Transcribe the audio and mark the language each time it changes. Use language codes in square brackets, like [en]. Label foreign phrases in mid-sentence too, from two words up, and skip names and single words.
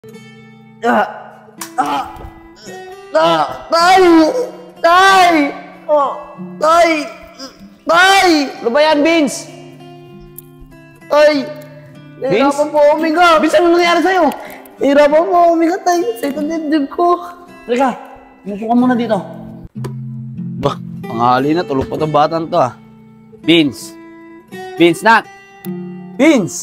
[tl] Ah! Ah! Ah! Tay! Tay! Oh! Tay! Tay! Ano ba yan, Vince? Tay! Nahirapan po ako huminga. Vince, ano nangyari sa'yo? Nahirapan po ako huminga, tay. Sa itong dibdib ko. Teka, umupo ka muna dito. Bah, panghali na. Tulog pa itong batang to, ah. Vince! Vince, nak! Vince!